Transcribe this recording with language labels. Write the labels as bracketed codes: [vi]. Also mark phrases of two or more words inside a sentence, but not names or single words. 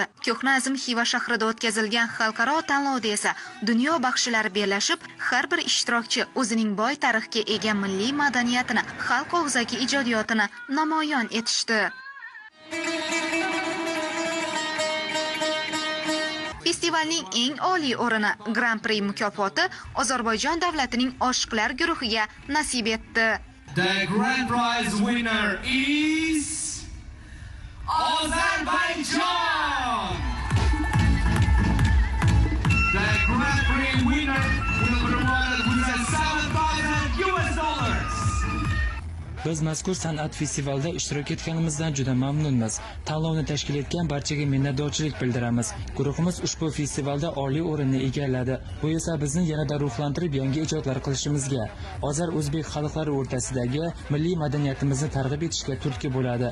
[uz] Ko'hnazm Xiva shahrida o'tkazilgan xalqaro tanlovda esa dunyo baxshilari bellashib, har bir ishtirokchi o'zining boy tarixga ega milliy madaniyatini, xalq og'zaki ijodiyotini namoyon etishdi. Festivalning eng oliy o'rini Grand Prix mukofoti Ozarbayjon davlatining oshiqlar guruhiga nasib etdi. [en] The Grand Prize winner is Azerbaijan. The Grand Prix winner will be rewarded with $7,000. [uz] Biz mazkur san'at festivalida ishtirok etganimizdan juda mamnunmiz. Tanlovni tashkil etgan barchaga minnatdorchilik bildiramiz. Guruhimiz ushbu festivalda oliy o'rinni egalladi. Bu esa bizni yanada ruhlantirib yangi ijodlar qilishimizga, ozar-o'zbek xalqlari o'rtasidagi milliy madaniyatimizni targ'ib etishga turtki bo'ladi.